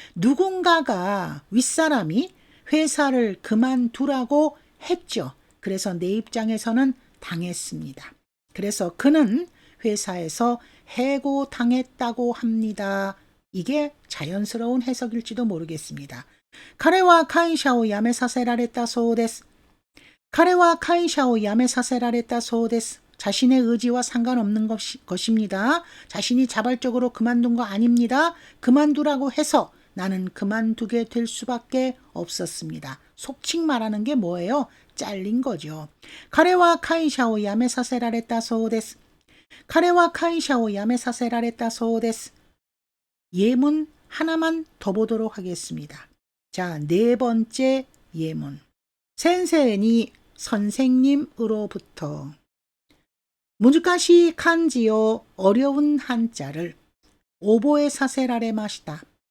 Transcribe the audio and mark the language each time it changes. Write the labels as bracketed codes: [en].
[ko] 누군가가 윗사람이 회사를 그만두라고 했죠. 그래서 내 입장에서는 당했습니다. 그래서 그는 회사에서 해고당했다고 합니다. 이게 자연스러운 해석일지도 모르겠습니다. [ja] 彼は会社を辞めさせられたそうです。彼は会社を辞めさせられたそうです. [ko] 자신의 의지와 상관없는 것입니다. 자신이 자발적으로 그만둔 거 아닙니다. 그만두라고 해서 나는 그만두게 될 수밖에 없었습니다. 속칭 말하는 게 뭐예요? 잘린 거죠. [ja] 彼は会社を辞めさせられたそうです。彼は会社を辞めさせられたそうです. [ko] 예문 하나만 더 보도록 하겠습니다. 자, 네 번째 예문. [ja] 센세니 [ko] 선생님으로부터 [ja] 무지가시 칸지요 [ko] 어려운 한자를 [ja] 오보에 사세라레마시다.